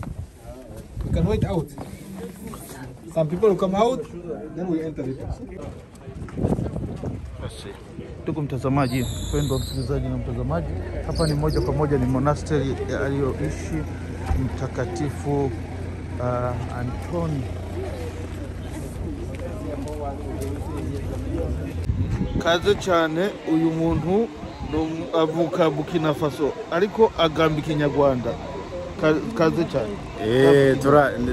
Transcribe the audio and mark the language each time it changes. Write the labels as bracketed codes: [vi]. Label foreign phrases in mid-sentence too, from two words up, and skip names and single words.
[en] We can wait out. Some people will come out, then we enter it. [sw] Ndugu mtazamaji, mpendwa msikilizaji na mtazamaji, hapa ni moja kwa moja ni monasteri aliyoishi mtakatifu Antoni. [rw] Kaze cyane uyu muntu avuka Burkina Faso ariko agamba Ikinyarwanda. Kaze cyane.